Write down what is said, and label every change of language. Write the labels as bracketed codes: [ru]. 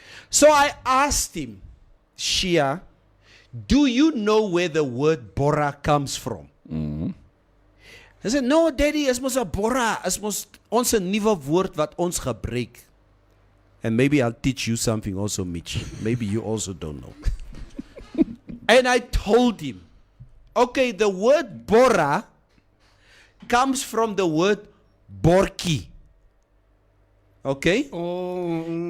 [en] So I asked him, Shia, do you know where the word Bora comes from? I said, no, daddy, [af] is mos 'n Bora. Is mos ons 'n nuwe woord wat ons gebruik. [en] And maybe I'll teach you something also, Mitch. Maybe you also don't know. And I told him, okay, the word Bora comes from the word Borki. Okay? Oh.